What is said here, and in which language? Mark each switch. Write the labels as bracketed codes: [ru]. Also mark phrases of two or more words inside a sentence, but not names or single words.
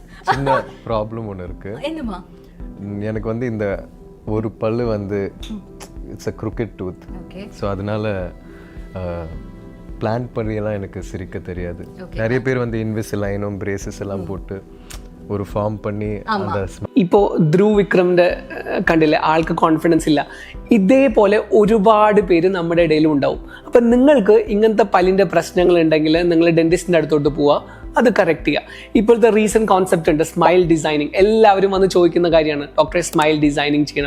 [ta] சின்ன ப்ராப்ளம் ஒன்று இருக்கு. என்னமா? எனக்கு வந்து இந்த ஒரு பல்லு வந்து [en] it's a crooked tooth. [ta] ஸோ அதனால பிளான் பண்ணியெல்லாம் எனக்கு சிரிக்க தெரியாது. நிறைய பேர் வந்து இன்விசிலைனும் பிரேசஸ் எல்லாம் போட்டு [ml] ഒരു ഫോം പണി ഇപ്പോൾ ധ്രുവ് വിക്രമിൻ്റെ കണ്ടില്ലേ, ആൾക്ക് കോൺഫിഡൻസ് ഇല്ല. ഇതേപോലെ ഒരുപാട് പേര് നമ്മുടെ ഇടയിലും ഉണ്ടാവും. അപ്പം നിങ്ങൾക്ക് ഇങ്ങനത്തെ പല്ലിൻ്റെ പ്രശ്നങ്ങൾ ഉണ്ടെങ്കിൽ നിങ്ങൾ ഡെന്റിസ്റ്റിൻ്റെ അടുത്തോട്ട് പോവുക, അത് കറക്റ്റ് ചെയ്യുക. ഇപ്പോഴത്തെ [en] recent concept [ml] ഉണ്ട് [en] smile designing. [ml] എല്ലാവരും വന്ന് ചോദിക്കുന്ന കാര്യമാണ്, ഡോക്ടറെ [en] smile designing [ml] ചെയ്യണം.